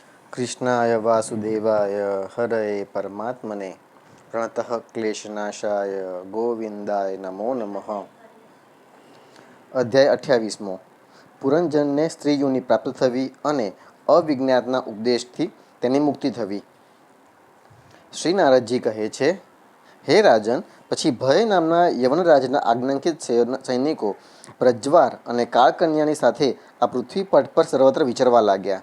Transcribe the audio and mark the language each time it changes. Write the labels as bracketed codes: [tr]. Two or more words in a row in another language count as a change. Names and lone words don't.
[sa] कृष्णाय वासुदेवाय हरये परमात्मने प्रणतः क्लेशनाशाय गोविंदाय नमो नमः। [gu] અધ્યાય 28મો પુરંજનને સ્ત્રી યોનિ પ્રાપ્ત થવી અને અવિજ્ઞાતના ઉપદેશથી તેની મુક્તિ થવી। શ્રી નારદજી કહે છે, હે રાજન, પછી ભય નામના યવનરાજના આજ્ઞાંકિત સૈનિકો પ્રજ્વાર અને કાળકન્યાની સાથે આ પૃથ્વી પટ પર સર્વત્ર વિચરવા લાગ્યા।